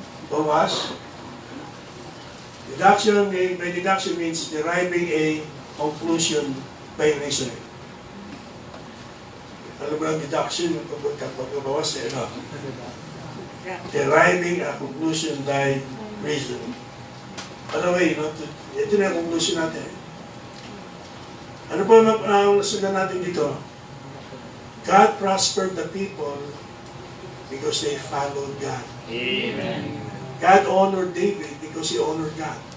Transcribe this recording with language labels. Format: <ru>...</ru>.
<tl>Bawas.</tl> <en>By deduction means deriving a conclusion by reasoning.</en> <tl>Alam mo lang deduction, yung pagbabawas eh, no?</tl> <en>Deriving a conclusion by reasoning. By the way,</en> <tl>no? Ito na yung conclusion natin. Ano po ang nasundan natin dito?</tl> <en>God prospered the people because they followed God. Amen. God honored David because he honored God.</en>